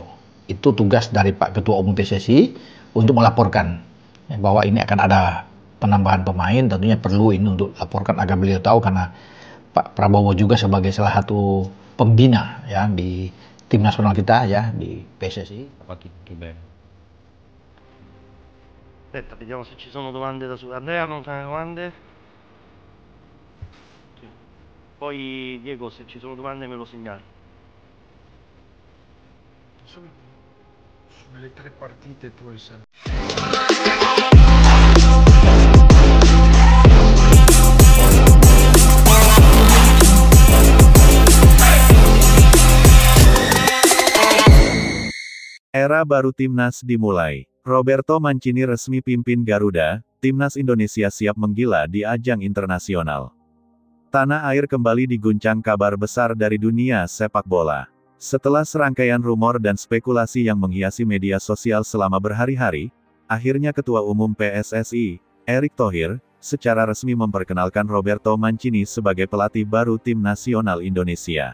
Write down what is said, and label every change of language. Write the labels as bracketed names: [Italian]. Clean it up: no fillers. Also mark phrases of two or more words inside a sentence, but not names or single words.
[Indonesian] Itu tugas dari Pak Ketua Umum PSSI untuk melaporkan bahwa ini akan ada penambahan pemain. Tentunya perlu ini untuk laporkan agar beliau tahu, karena Pak Prabowo juga sebagai salah satu pembina ya di tim nasional kita ya di PSSI. [Italian] Aspetta, vediamo se ci sono domande da su. Andrea, non c'è domande? Sì. Poi Diego, se ci sono domande me lo segnali. Sulle 3 partite tu hai sempre. [Indonesian] Era baru Timnas dimulai. Roberto Mancini resmi pimpin Garuda, Timnas Indonesia siap menggila di ajang internasional. Tanah air kembali diguncang kabar besar dari dunia sepak bola. Setelah serangkaian rumor dan spekulasi yang menghiasi media sosial selama berhari-hari, akhirnya Ketua Umum PSSI, Erick Thohir, secara resmi memperkenalkan Roberto Mancini sebagai pelatih baru Tim Nasional Indonesia.